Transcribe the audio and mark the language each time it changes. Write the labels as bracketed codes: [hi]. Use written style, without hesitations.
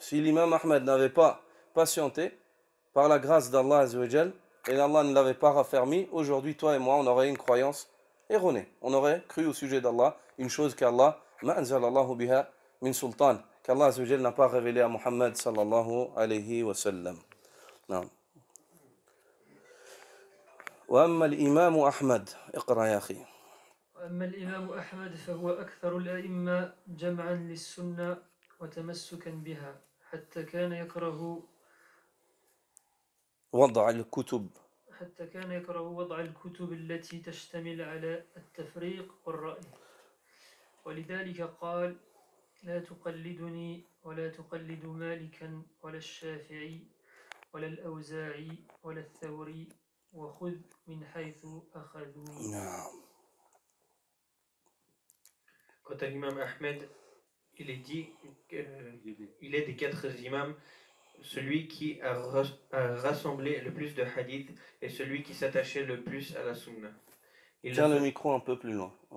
[fr] Si l'imam Ahmad n'avait pas patienté par la grâce d'Allah azza wa jalla et Allah ne l'avait pas raffermi, aujourd'hui toi et moi on aurait une croyance erronée. On aurait cru au sujet d'Allah une chose qu'Allah [ar] ma anzalallahu biha min sultan, [fr] qu'Allah azza wa jalla n'a pas révélé à Muhammad sallallahu alayhi wa sallam. [ar] نعم. وأما الإمام أحمد اقرأ يا أخي. وأما الإمام أحمد فهو أكثر الأئمة جمعا للسنة وتمسكا بها حتى كان يكره وضع الكتب وضع الكتب التي تشتمل على التفريق والرأي، ولذلك قال لا تقلدني ولا تقلد مالكا ولا الشافعي ولا الأوزاعي ولا الثوري وخذ من حيث أخذوا. [fr] Quant à l'imam Ahmed, il est dit qu'il est des 4 imams celui qui a rassemblé le plus de hadiths et celui qui s'attachait le plus à la sunna. Tiens le micro un peu plus loin,